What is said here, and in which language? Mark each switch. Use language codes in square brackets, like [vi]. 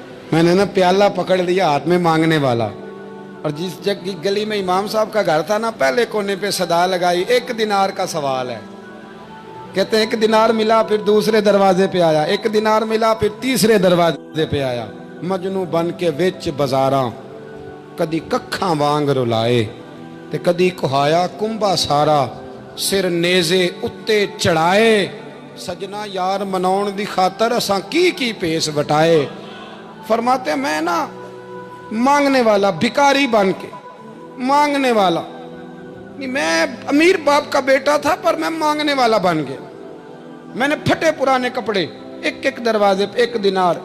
[ur] میں نے نا پیالہ پکڑ لیا ہاتھ میں مانگنے والا. اور جس جگہ گلی میں امام صاحب کا گھر تھا نا پہلے کونے پہ صدا لگائی 1 دینار کا سوال ہے. کہتے ہیں 1 دینار ملا پھر دوسرے دروازے پہ آیا, 1 دینار ملا پھر تیسرے دروازے پہ آیا. [pa] مجنو بن کے وچ بازاراں کدی ککھاں وانگ رلائے تے کدی کہایا کنبا سارا, سر نیزے اتے چڑھائے. سجنا یار مناؤن دی خاطر اساں کی پیس وٹائے. [ur] فرماتے ہیں میں نا مانگنے والا, بھکاری بن کے مانگنے والا, میں امیر باپ کا بیٹا تھا پر میں مانگنے والا بن گیا. میں نے پھٹے پرانے کپڑے, ایک دروازے پہ 1 دینار.